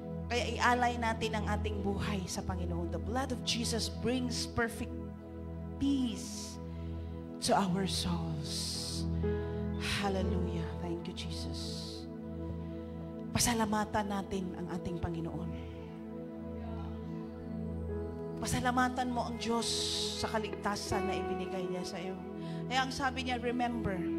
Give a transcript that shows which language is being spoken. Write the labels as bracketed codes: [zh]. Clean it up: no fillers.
[tl] Kaya ialay natin ang ating buhay sa Panginoon. [en] The blood of Jesus brings perfect peace to our souls. Hallelujah. Thank you, Jesus. [tl] Pasalamatan natin ang ating Panginoon. Pasalamatan mo ang Diyos sa kaligtasan na ibinigay niya sa iyo. Kaya ang sabi niya, remember.